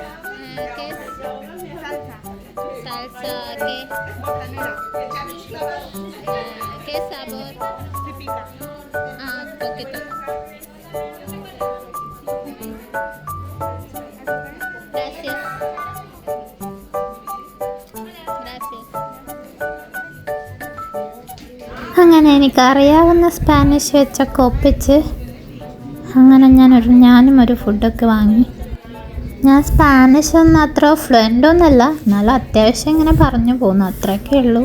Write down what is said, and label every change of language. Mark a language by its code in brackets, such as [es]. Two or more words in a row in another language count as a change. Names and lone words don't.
[es] ¿Qué es? Salsa. Salsa, ¿qué? Botanera. ¿Qué sabor? Típica. Poquito. Gracias. [ml] അങ്ങനെ എനിക്കറിയാവുന്ന സ്പാനിഷ് വെച്ചൊക്കെ ഒപ്പിച്ച് അങ്ങനെ ഞാനും ഒരു ഫുഡൊക്കെ വാങ്ങി. ഞാൻ സ്പാനിഷ് ഒന്നും അത്ര ഫ്ലുവൻ്റ് ഒന്നുമല്ല, എന്നാലും അത്യാവശ്യം ഇങ്ങനെ പറഞ്ഞു പോകുന്നു, അത്രയൊക്കെ ഉള്ളൂ.